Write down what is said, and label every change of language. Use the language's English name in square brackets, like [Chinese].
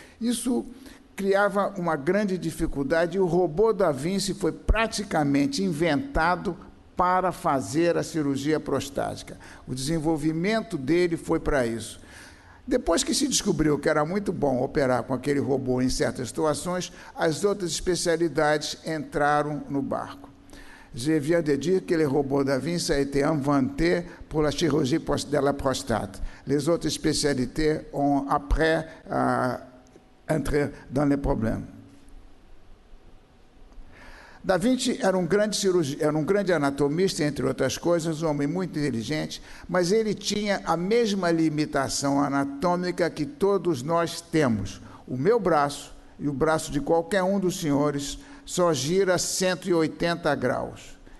[Portuguese] Isso criava uma grande dificuldade e o robô da Vinci foi praticamente inventado para fazer a cirurgia prostática. O desenvolvimento dele foi para isso. Depois que se descobriu que era muito bom operar com aquele robô em certas situações, as outras especialidades entraram no barco. [French] Je viens de dire que le robot da Vinci a été inventé pour la chirurgie de la prostate. Les autres spécialités ont après entré dans les problèmes. [Portuguese] Da Vinci era um grande anatomista, entre outras coisas, um homem muito inteligente, mas ele tinha a mesma limitação anatômica que todos nós temos. O meu braço e o braço de qualquer um dos senhores só gira 180 graus.